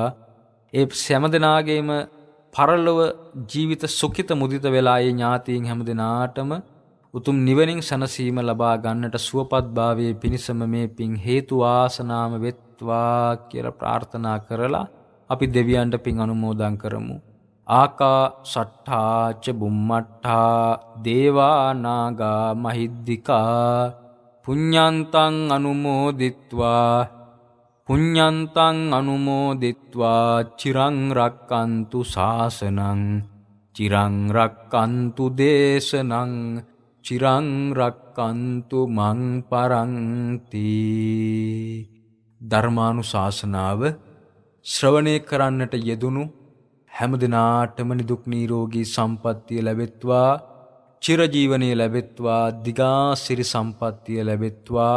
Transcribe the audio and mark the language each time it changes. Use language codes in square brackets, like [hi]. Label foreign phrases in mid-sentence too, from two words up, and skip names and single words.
[si] ඒ හැම දෙනාගේම පරලොව ජීවිත සුඛිත මුදිත වෙලා ඒ ඥාතීන් හැම දෙනාටම උතුම් නිවනින් සැනසීම ලබා ගන්නට සුවපත් භාවයේ පිණිසම මේ පින් හේතු වාසනාම වෙත්වා කියලා ප්‍රාර්ථනා කරලා අපි දෙවියන්ට පින් අනුමෝදන් කරමු. [pi] ආකාශට්ඨා ච බුම්මට්ඨා දේවා නාග මහිද්దికා පුඤ්ඤන්තං අනුමෝදිත්වා චිරං රක්칸තු ශාසනං චිරං රක්칸තු දේශනං චිරං රක්칸තු මං පරන්ති. [si] ධර්මානුශාසනාව ශ්‍රවණය කරන්නට යෙදුණු හැම දිනාටම නිදුක් නිරෝගී සම්පන්නිය ලැබෙත්වා, චිරජීවනයේ ලැබෙත්වා, දිගාසිරි සම්පන්නිය ලැබෙත්වා.